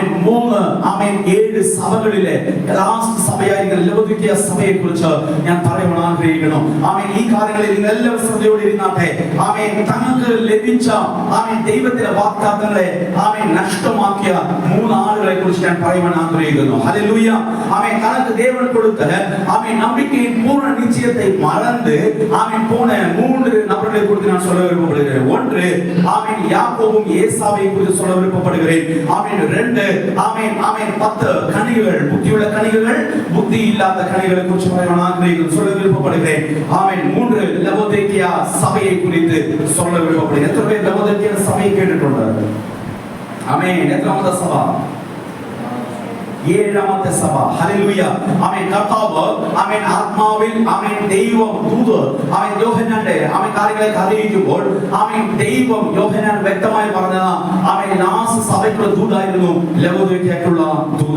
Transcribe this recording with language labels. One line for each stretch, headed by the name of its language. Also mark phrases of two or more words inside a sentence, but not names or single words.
Malayalam: മൂന്ന് ആമേൻ 7 സഭകളിലെ ലാസ്റ്റ് സഭയായിരിക്കുന്ന ലവോദിക്കയ സഭയെ കുറിച്ച് ഞാൻ പറയാൻ ആഗ്രഹിക്കുന്നു. ആമേൻ. ഈ കാര്യങ്ങളിൽ നിങ്ങൾ എല്ലാവരും ശ്രദ്ധയോടെ ഇരുന്നാട്ടെ. ആമേൻ. തങ്ങൾക്ക് ലഭിച്ച ആമേൻ ദൈവത്തിന്റെ വാഗ്ദത്തങ്ങളെ ആമേൻ നഷ്ടമാക്കിയ 3 ആളുകളെ കുറിച്ച് ഞാൻ പറയാൻ ആഗ്രഹിക്കുന്നു. ഹല്ലേലൂയ. ആമേൻ.
Tamil: തനക്ക് தேவன் கொடுத்த ஆமென் நம்பிக்கையின் பூர்ண நிச்சயத்தை மறந்து ஆமென் போன 3 நபர்களை குறித்து நான் சொல்ல விரும்புகிறேன். ஒன்று ஆமென் யாக்கோபும் ஏசாவையும் குறித்து சொல்ல விரும்பப்படுகிறேன். ஆமென். 2 ஆமென் ஆமென் 10 கனிகள், புத்தியுள்ள கனிகள், புத்தி இல்லாத கனிகளை குறித்து சொல்ல விரும்பப்படுகிறேன். ஆமென். 3 லவோதிக்கேயா சபையை குறித்து சொல்ல விரும்பப்படுகிறேன். எத்தனை பேர் லவோதிக்கேயா சபையை கேட்டுக்கொண்டார்கள்? ஆமென். எத்தனாவது சபை?
Malayalam: 7ാമത്തെ സഭ. ഹല്ലേലൂയ. ആമേൻ. കർത്താവ് ആമേൻ ആത്മാവിൽ ആമേൻ ദൈവം ദൂത് ആമേൻ യോഹന്നാന്റെ ആമേൻ കാര്യങ്ങളെ അറിയിക്കുമ്പോൾ ആമേൻ ദൈവം യോഹന്നാൻ വ്യക്തമായി പറഞ്ഞ ആമേൻ ലാസ്റ്റ് സഭയ്ക്കുള്ള ദൂതായിരുന്നു ലവോദിക്കയ്ക്കുള്ള ദൂത്.